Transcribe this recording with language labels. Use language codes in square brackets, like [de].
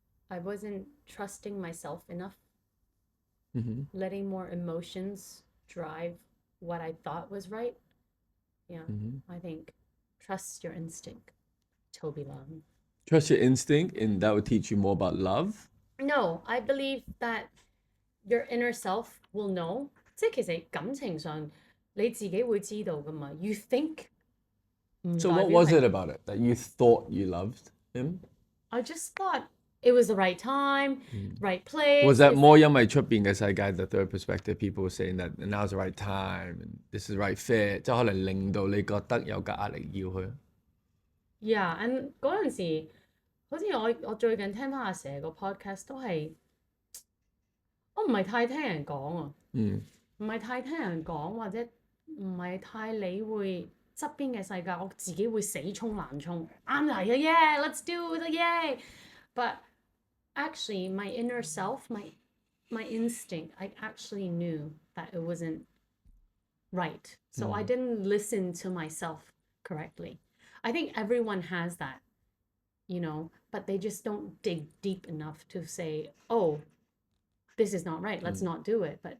[en] I wasn't trusting myself enough, letting more emotions drive what I thought was right. Yeah, I think trust your instinct, Toby Long. Trust your instinct, and that would teach you more about love. No, I believe that your inner self will know. [yue] 即係其實感情上你自己會知道㗎嘛。 [en] You think. So what was it about it that you thought you loved him? I just thought it was the right time, right place. Was that more [yue] 因為出邊嘅世界 [en] the third perspective people were saying that now's the right time and this is the right fit， [yue] 即係可能令到你覺得有個壓力要去。 [en] Yeah, and [yue] 嗰陣時，好似我最近聽翻阿蛇個 podcast 都係，我唔係太聽人講啊，唔係太聽人講或者唔係太理會側邊嘅世界，我自己會死衝難衝。啱嚟啊 [en] ，yeah, let's do it, yeah. But actually, my inner self, my instinct, I actually knew that it wasn't right. So I didn't listen to myself correctly. I think everyone has that, you know, but they just don't dig deep enough to say, oh, this is not right, let's not do it.